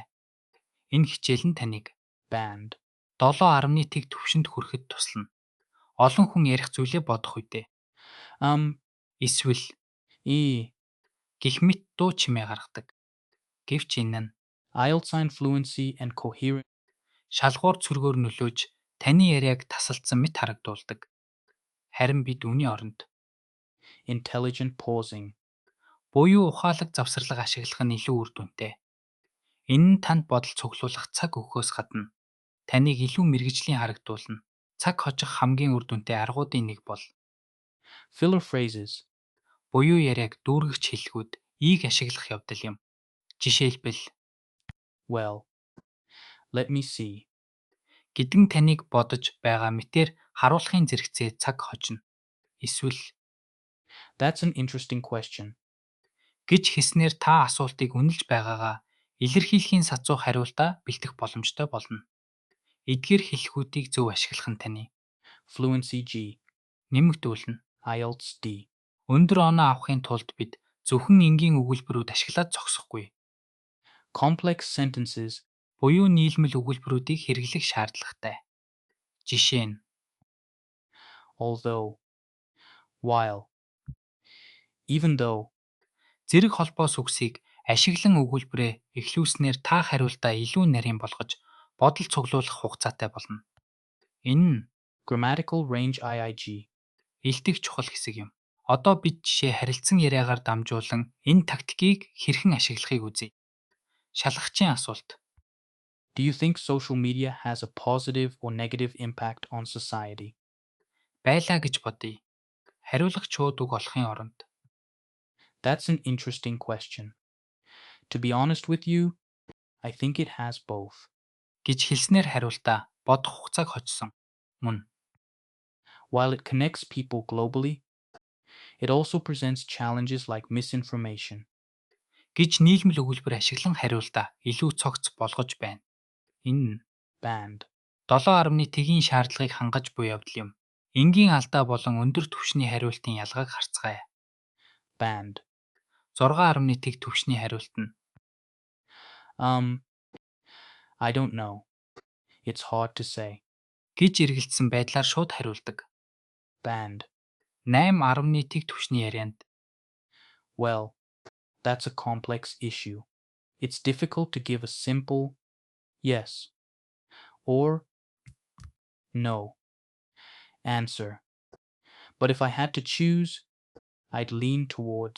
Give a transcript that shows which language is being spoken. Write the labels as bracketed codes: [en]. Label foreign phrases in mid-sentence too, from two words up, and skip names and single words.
[mn] Энэ хичээл нь таныг Band. 7.1 төвшөнд хүрэхэд туслана. Олон хүн ярих зүйлээ бодох үедээ эсвэл E. гэх мэт дуу чимээ гаргадаг. Гэвч энэ нь [en] IELTS sign fluency and coherence. [mn] шалгуур цөргөөр нөлөөж таны яриаг тасалдсан мэт харагдуулдаг. Харин бид үүний оронд [en] Intelligent pausing. [mn] буюу ухаалаг завсарлага ашиглах нь илүү үр дүнтэй. Энэ нь танд бодол цуглуулах цаг өгөхөөс гадна таныг илүү мэргэжлийн харагдуулна. Цаг хожих хамгийн үр дүнтэй аргуудын нэг бол [en] Filler phrases. [mn] буюу яриаг дүүргэгч хэллэгүүд ийг ашиглах явдал юм. Жишээлбэл [en] Well. Let me see. [mn] гэдгэн таныг бодож байгаа мэтээр харуулахын зэрэгцээ цаг хожно. Эсвэл [en] That's an interesting question. [mn] гэж хэлснээр та асуултыг үнэлж байгаагаа илэрхийлэхийн сацуу хариултаа бэлдэх боломжтой болно. Эдгээр хэллэгүүдийг зөв ашиглах нь таны [en] Fluency G. [mn] нэмэгдүүлнэ. [en] IELTS D. [mn] Өндөр оноо авахын тулд бид зөвхөн энгийн өгүүлбэрүүд ашиглаад зогсохгүй. [en] Complex sentences. [mn] Буюу нийлмэл өгүүлбэрүүдийг хэрэглэх шаардлагатай. Жишээ нь [en] Although. While. Even though. [mn] зэрэг холбоос үгсийг ашиглан өгүүлбэрээ эхлүүлснээр та хариултаа илүү нарийн болгож бодол цуглуулах хугацаатай болно. Энэ нь [en] Grammatical range IIG. [mn] илтгэх чухал хэсэг юм. Одоо бид жишээ харилцан яриагаар дамжуулан энэ тактикийг хэрхэн ашиглахыг үзье. Шалгагчийн асуулт. [en] Do you think social media has a positive or negative impact on society? [mn] Байлаа гэж бодъё. Хариулах чууд үг олохын оронд [en] That's an interesting question. To be honest with you, I think it has both. [mn] гэж хэлснээр хариултаа бодох хугацааг хожсон. Мөн [en] While it connects people globally, it also presents challenges like misinformation. [mn] гэж нийлмэл өгүүлбэр ашиглан хариултаа илүү цогц болгож байна. Энэ нь Band. 7.1-ийн шаардлагыг хангаж буй явдал юм. Энгийн алдаа болон өндөр түвшний хариултын ялгааг харцгаая. Band. 6.1 түвшний хариулт нь [en] I don't know. It's hard to say. [mn] гэж эргэлдсэн байдлаар шууд хариулдаг. Band. 8.1 түвшний ярианд [en] Well, that's a complex issue. It's difficult to give a simple yes or no answer. But if I had to choose, I'd lean towards.